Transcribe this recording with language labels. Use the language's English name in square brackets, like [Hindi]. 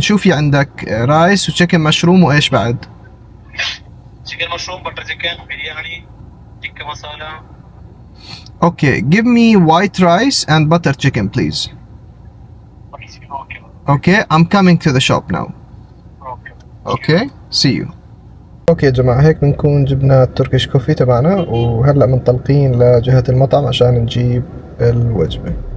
[Arabic] شو في عندك؟ رايس وتشيكن مشروم وايش بعد؟ تشيكن مشروم، بطر تشيكن، برياني، تكه مسالة. [English] Okay, give me white rice and butter chicken please. Okay, I'm coming to the shop now. Okay, see you. [Arabic] اوكي يا جماعة، هيك بنكون جبنا التركيش كوفي تبعنا، وهلأ منطلقين لجهة المطعم عشان نجيب الوجبة.